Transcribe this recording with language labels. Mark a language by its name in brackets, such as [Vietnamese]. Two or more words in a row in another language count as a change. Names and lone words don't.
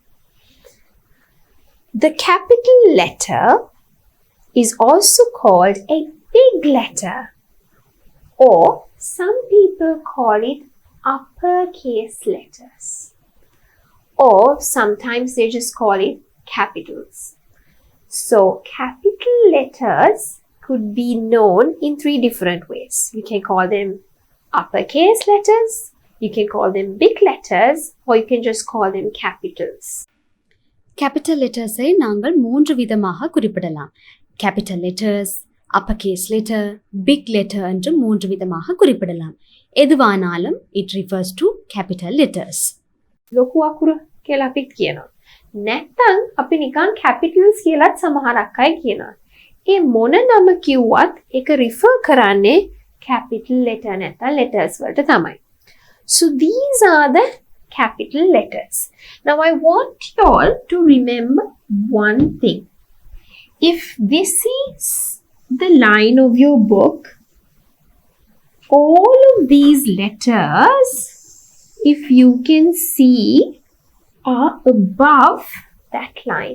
[English] The capital letter is also called a big letter, or some people call it uppercase letters, or sometimes they just call it capitals. So capital letters could be known in 3 different ways. You can call them uppercase letters, you can call them big letters, or you can just call them capitals. capital letters [Tamil] நாங்கள் 3 விதமாக குறிப்பிடலாம். [English] capital letters, uppercase letter, big letter [Tamil] என்று 3 விதமாக குறிப்பிடலாம். எதுவானாலும் [English] it refers to capital letters. [Sinhala] ලොකු අකුර කියලා අපි කියනවා. නැත්නම් අපි නිකන් capitals කියලාත් සමහරක් අය කියනවා. ඒ මොන නම කිව්වත් ඒක refer කරන්නේ [English] capital letter [Sinhala] නැත්නම් letters වලට තමයි. [English] So these are the capital letters. Now I want you all to remember one thing. If this is the line of your book, all of these letters, if you can see, are above that line.